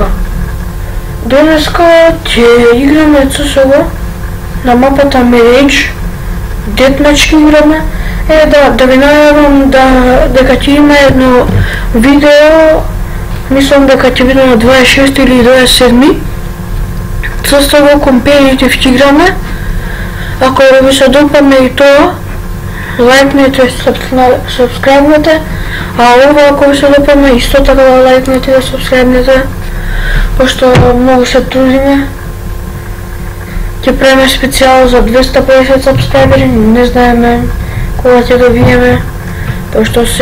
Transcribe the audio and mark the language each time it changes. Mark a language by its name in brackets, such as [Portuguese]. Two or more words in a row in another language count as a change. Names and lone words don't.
[Macedonian] Денеска ќе играме CS:GO на мапата Mirage. Deathmatch играме. Да ви најавам дека ќе има едно видео, мислам дека ќе биде на 26 или 27. CS:GO Competitive ќе играме. Ако ви се допадне и тоа, лајкнете и сабскрайбнете, а ова ако ви се допадне исто така да лајкнете и да сабскрайбнете, пошто многу се трудиме. Ќе правиме специјал за 250 сабскрайбери, не знаеме кога ќе добиеме, пошто се